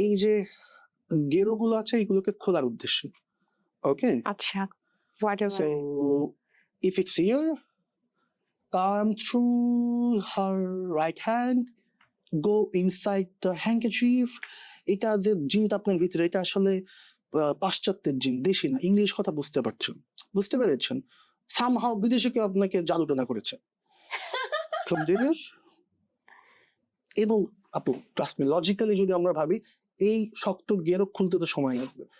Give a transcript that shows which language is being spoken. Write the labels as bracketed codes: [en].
[bn] এই যে গেরোগুলো আছে এগুলোকে খোলার উদ্দেশ্যে, ওকে? আচ্ছা, [en] So if it's here, come through her right hand, go inside the handkerchief. [bn] এটা যে জিনটা আপনার ভিতরে, এটা আসলে পাশ্চাত্যের জিন, দেশি না। ইংলিশ কথা বুঝতে পেরেছেন? সামহাও বিদেশে কেউ আপনাকে জাদুটনা করেছে। খুব জিনিস। এবং আপু [en] trust me, [bn] লজিক্যালি যদি আমরা ভাবি, এই শক্ত গেরো খুলতে তো সময় লাগবে।